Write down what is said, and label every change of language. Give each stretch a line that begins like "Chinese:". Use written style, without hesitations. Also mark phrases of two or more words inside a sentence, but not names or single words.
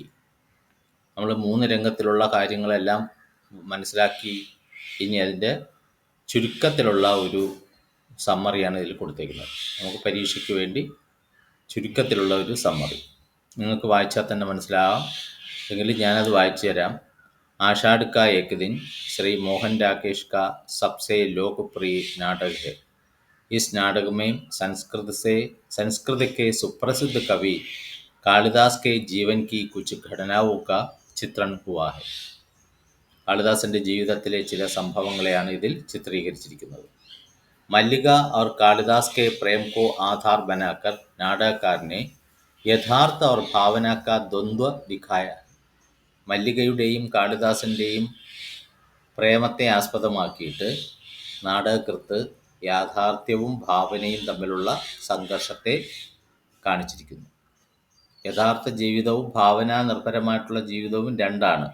Malayalam: നമ്മൾ 3 രംഗത്തിലുള്ള കാര്യങ്ങളെല്ലാം മനസ്സിലാക്കി. ഇനി അതിൻ്റെ ചുരുക്കത്തിലുള്ള ഒരു സമ്മറിയാണ് ഇതിൽ കൊടുത്തേക്കുന്നത്. നമുക്ക് പരീക്ഷയ്ക്ക് വേണ്ടി ചുരുക്കത്തിലുള്ള ഒരു സമ്മറി. നിങ്ങൾക്ക് വായിച്ചാൽ തന്നെ മനസ്സിലാകാം, എങ്കിലും ഞാനത് വായിച്ചു തരാം.
Hindi: आषाढ़ का एक दिन श्री मोहन राकेश का सबसे लोकप्रिय नाटक है. इस नाटक में संस्कृत के सुप्रसिद्ध कवि कालिदास के जीवन की कुछ घटनाओं का चित्रण हुआ है.
Malayalam: കാളിദാസൻ്റെ ജീവിതത്തിലെ ചില സംഭവങ്ങളെയാണ് ഇതിൽ ചിത്രീകരിച്ചിരിക്കുന്നത്.
Hindi: മല്ലിക और कालिदास के प्रेम को आधार बनाकर नाटककार ने यथार्थ और भावना का द्वंद्व दिखाया.
Malayalam: മല്ലികയുടെയും കാളിദാസൻ്റെയും പ്രേമത്തെ ആസ്പദമാക്കിയിട്ട് നാടകകൃത്ത് യാഥാർത്ഥ്യവും ഭാവനയും തമ്മിലുള്ള സംഘർഷത്തെ കാണിച്ചിരിക്കുന്നു. യഥാർത്ഥ ജീവിതവും ഭാവനാ നിർഭരമായിട്ടുള്ള ജീവിതവും രണ്ടാണ്.